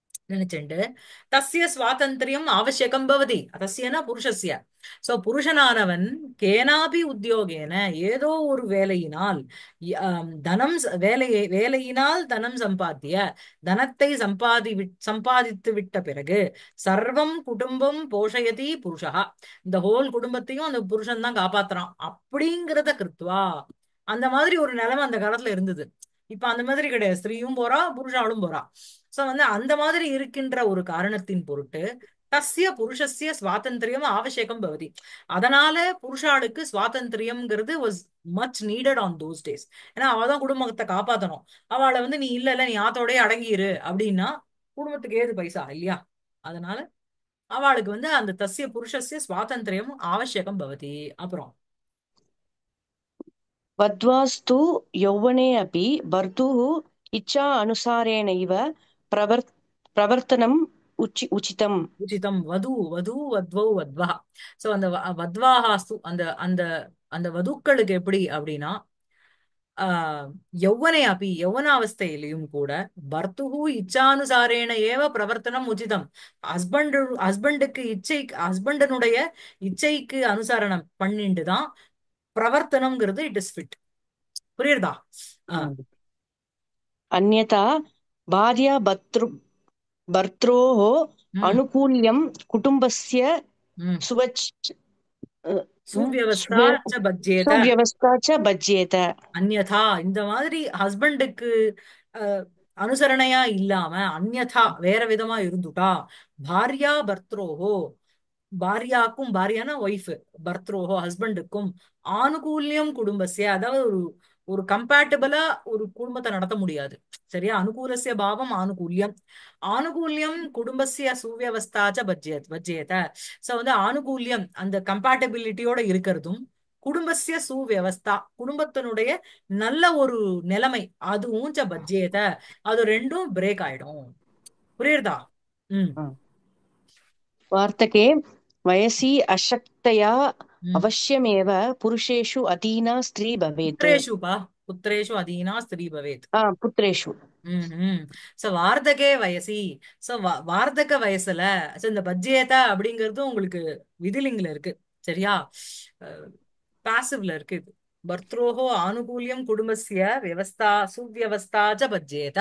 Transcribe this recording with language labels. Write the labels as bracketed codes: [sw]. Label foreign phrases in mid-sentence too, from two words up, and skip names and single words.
[ta] நினைச்சுண்டு [sa] तस्य स्वातन्त्र्यम् आवश्यकम् भवति तस्य ना पुरुषस्य [ta] சோ புருஷனானவன் [sa] केनापि उद्योगेन [ta] ஏதோ ஒரு வேலையினால் தனம் வேலையினால் [sa] धनं सम्पाद्य [ta] தனத்தை சம்பாதித்து விட்ட பிறகு [sa] सर्वं कुटुम्बं पोषयति पुरुषः [ta] இந்த ஹோல் குடும்பத்தையும் அந்த புருஷன் தான் காப்பாத்துறான் அப்படிங்கிறத கிருத்வா அந்த மாதிரி ஒரு நிலைமை அந்த காலத்துல இருந்தது. இப்ப அந்த மாதிரி கிடையாது, ஸ்திரீயும் போறா புருஷாலும் போறா. சோ அந்த மாதிரி இருக்கின்ற ஒரு காரணத்தின் பொருட்டு [sa] तस्य पुरुषस्य स्वातन्त्र्यम् आवश्यकम् भवति. [ta] அதனால புருஷாளுக்கு சுவாதந்திரியம்ங்கிறது [en] was much needed on those days. [ta] ஏன்னா அவதான் குடும்பத்தை காப்பாத்தணும். அவளை நீ இல்ல இல்ல நீ ஆத்தோடய அடங்கியிரு அப்படின்னா குடும்பத்துக்கு ஏது பைசா இல்லையா? அதனால அவளுக்கு அந்த [sa] तस्य पुरुषस्य स्वातन्त्र्यम् आवश्यकम् भवति. [ta] அப்புறம் [sa] वध्वास्तु यौवने अपि भर्तुः इच्छा अनुसारेणैव प्रवर् प्रवर्तनम् उचितम्। उचितम् वधु वधु वध्वौ वध्वा. [ta] சோ அந்த வத்வாஹாஸ்து அந்த அந்த அந்த வதுக்களுக்கு எப்படி அப்படின்னா [sa] यौवने अपि [ta] யௌவனாவஸ்தையிலையும் கூட [sa] भर्तुः इच्छानुसारेण एव प्रवर्तनम् उचितम्. [ta] ஹஸ்பண்டுக்கு ஹஸ்பண்டனுடைய இச்சைக்கு அனுசரணம் பண்ணிட்டு தான் பிரவர்த்தனம்ங்கிறது [en] it is fit. [ta] புரியுறதா? ஆஹ் [sa] अन्यथा भार्या भर्त्रोः உம் अनुकूल्यं कुटुम्बस्य உம் सुवच् சுவியவஸ்தா सुव्य- च भज्येत. सुव्यवस्था च भज्येत। [ta] அந்யதா இந்த மாதிரி ஹஸ்பண்டுக்கு அனுசரணையா இல்லாம அந்யதா வேற விதமா இருந்துட்டா [sa] भार्या भर्त्रोः [ta] பாரியாக்கும் பாரியானா ஒய்ஃப் பர்த்ரோஹோ ஹஸ்பண்டுக்கும் [sa] आनुकूल्यं कुटुम्बस्य [ta] அதாவது ஒரு ஒரு கம்பேட்டபிளா ஒரு குடும்பத்தை நடத்த முடியாது. [sa] சரியா? अनुकूलस्य भावः आनुकूल्यम्. आनुकूल्यं कुटुम्बस्य सुव्यवस्थाच्च भज्येत. [ta] சோ ஆனுகூல்யம் அந்த கம்பேட்டபிலிட்டியோட இருக்கிறதும் [sa] कुटुम्बस्य सुव्यवस्था [ta] குடும்பத்தினுடைய நல்ல ஒரு நிலைமை அதுவும் [sa] च भज्येत [ta] அது ரெண்டும் பிரேக் ஆயிடும். புரியுறதா? ம் [sa] वार्तके वयसि अशक्तया ம் अवश्यमेव पुरुषेषु अधीना स्त्री भवेत्। पुत्रेषु वा पुत्रेषु अधीना स्त्री भवेत्. पुत्रेषु। ம் சோ वार्धके वयसि. [ta] சோ வார்த்தக வயசுல இந்த பஜ்ஜியதா அப்படிங்கிறது உங்களுக்கு விதிலிங்ல இருக்கு. சரியா? பாசிவ்ல இருக்கு இது. [sa] भर्त्रोः आनुकूल्यं कुटुम्बस्य व्यवस्था सुव्यवस्था च भज्येत.